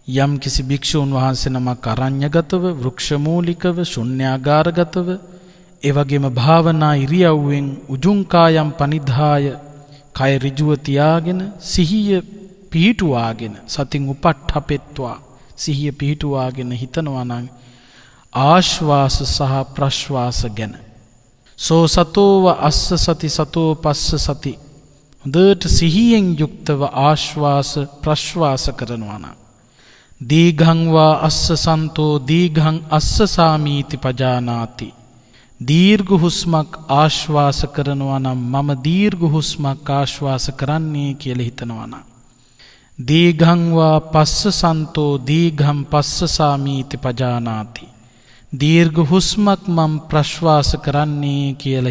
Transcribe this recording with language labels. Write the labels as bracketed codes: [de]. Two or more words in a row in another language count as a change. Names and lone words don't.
[si] යම් කිසි භික්ෂූන් වහන්සේ නමක් අරඤ්‍යගතව, වෘක්ෂමූලිකව, ශුන්‍යාගාරගතව, ඒ වගේම භාවනා ඉරියව්වෙන් [pi] උජුං කායම් පනිධාය, [si] කය ඍජුව තියාගෙන සිහිය පිහිටුවාගෙන, [pi] සතින් උපට්ඨපෙත්වා [si] සිහිය පිහිටුවාගෙන හිතනවා නම් ආශ්වාස සහ ප්‍රශ්වාස ගැන. [pi] සෝ සතෝව අස්ස සති සතෝ පස්ස සති, [si] හොඳට සිහියෙන් යුක්තව ආශ්වාස ප්‍රශ්වාස කරනවා නම්, [pi] දීඝං වා අස්ස සන්තෝ දීඝං අස්ස සාමීති පජානාති, [si] දීර්ඝ හුස්මක් ආශ්වාස කරනවා නම් මම දීර්ඝ හුස්මක් ආශ්වාස කරන්නේ කියලා හිතනවා නම්, [pi] දීඝං වා පස්ස සන්තෝ දීඝං පස්ස සාමීති පජානාති, [si] දීර්ඝ හුස්මක් මම ප්‍රශ්වාස කරන්නේ කියලා